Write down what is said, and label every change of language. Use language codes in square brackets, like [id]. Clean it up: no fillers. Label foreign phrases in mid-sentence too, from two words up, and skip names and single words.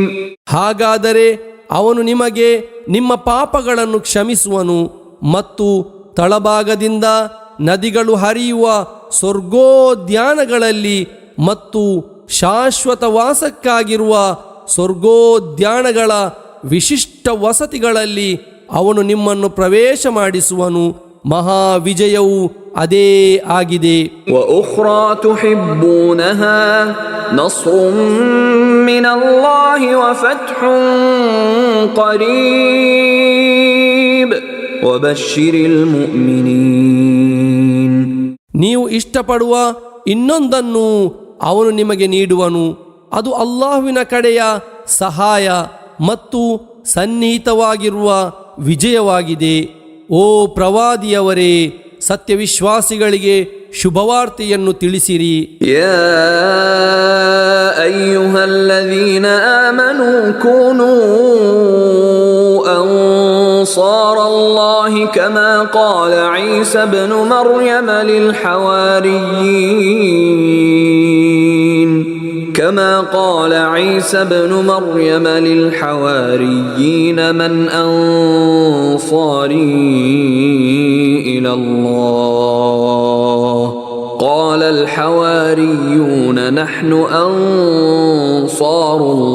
[kn] ಹಾಗಾದರೆ ಅವನು ನಿಮಗೆ ನಿಮ್ಮ ಪಾಪಗಳನ್ನು ಕ್ಷಮಿಸುವನು ಮತ್ತು ತಳಭಾಗದಿಂದ ನದಿಗಳು ಹರಿಯುವ ಸ್ವರ್ಗೋದ್ಯಾನಗಳಲ್ಲಿ ಮತ್ತು ಶಾಶ್ವತ ವಾಸಕ್ಕಾಗಿರುವ ಸ್ವರ್ಗೋದ್ಯಾನಗಳ ವಿಶಿಷ್ಟ ವಸತಿಗಳಲ್ಲಿ ಅವನು ನಿಮ್ಮನ್ನು ಪ್ರವೇಶ ಮಾಡಿಸುವನು. ಮಹಾವಿಜಯವು ಅದೇ ಆಗಿದೆ. [ar] وأخرى تحبونها نصر من الله وفتح قريب وبشر المؤمنين. [kn] ನೀವು ಇಷ್ಟಪಡುವ ಇನ್ನೊಂದನ್ನು ಅವನು ನಿಮಗೆ ನೀಡುವನು. ಅದು ಅಲ್ಲಾಹುವಿನ ಕಡೆಯ ಸಹಾಯ ಮತ್ತು ಸನ್ನಿಹಿತವಾಗಿರುವ ವಿಜಯವಾಗಿದೆ. ಓ ಪ್ರವಾದಿಯವರೇ, ಸತ್ಯವಿಶ್ವಾಸಿಗಳಿಗೆ ಶುಭವಾರ್ತೆಯನ್ನು ತಿಳಿಸಿರಿ. [ar] يا أيها الذين آمنوا كونوا أنصار الله كما قال عيسى ابن مريم لل ಹವಾರಿಯೀನ್ كما قال عيسى ابن مريم للحواريين من أنصاري إلى الله قال الحواريون نحن أنصار